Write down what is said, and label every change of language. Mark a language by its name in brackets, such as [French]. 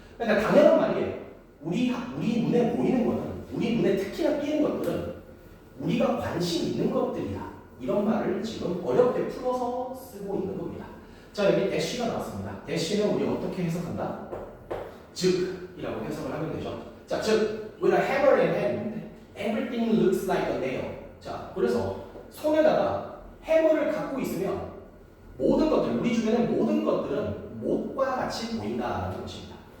[Korean] 그러니까 당연한 말이에요. 우리 눈에 보이는 거는, 우리 눈에 특히나 띄는 것들은 우리가 관심 있는 것들이야. 이런 말을 지금 어렵게 풀어서 쓰고 있는 겁니다. 자, 여기 대시가 나왔습니다. 대시는 우리 어떻게 해석한다? 즉이라고 해석을 하면 되죠. [English] 자, 즉 with a hammer in hand, everything looks like a nail. [Korean] 자, 그래서 손에다가 해머를 갖고 있으면 모든 것들, 우리 주변의 모든 것들은 못과 같이 보인다는 것입니다.